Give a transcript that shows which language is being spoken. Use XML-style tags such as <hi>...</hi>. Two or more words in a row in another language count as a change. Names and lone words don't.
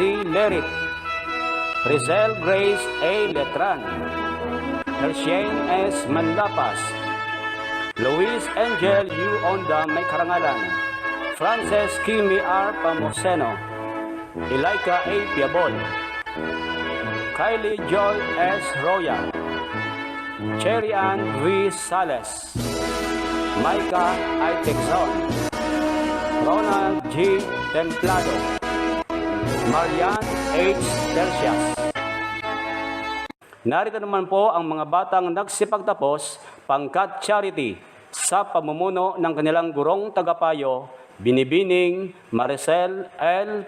<tl>Lerit, Rizel Grace A. Letran, Hershane S. Manlapas, Luis Angel U. Onda May Karangalan, Frances Kimi R. Pamoseno, Ilaika A. Piabol, Kylie Joy S. Royal, Cherry Ann V. Sales, Micah I. Texon, Ronald G. Templado, Marian H. Tercias. Narito naman po ang mga batang nagsipagtapos pangkat charity sa pamumuno ng kanilang gurong tagapayo, Binibining Maricel L.</tl>